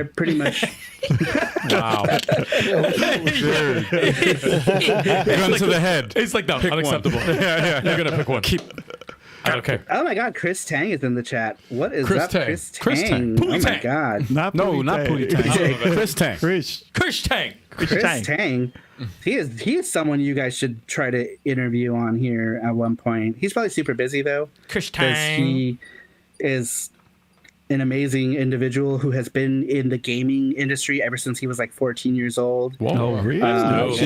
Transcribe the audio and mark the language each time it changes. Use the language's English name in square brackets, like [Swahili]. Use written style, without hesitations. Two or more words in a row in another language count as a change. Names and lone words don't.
[English] they're pretty much. Wow. Gun to the head. It's like, no, Pick one. unacceptable. Yeah. You're going to pick one. I don't care. Oh my God, Chris Tang is in the chat. What is Chris up, Tang. Chris Tang? Chris Tang. Oh my Tang. God, not No, Pootie not Tang. Pootie Tang. Chris Tang. Chris. Chris Tang. Chris Tang. He is someone you guys should try to interview on here at one point. He's probably super busy though. Chris Because Tang. he is an amazing individual who has been in the gaming industry ever since he was like 14 years old. Oh, really? He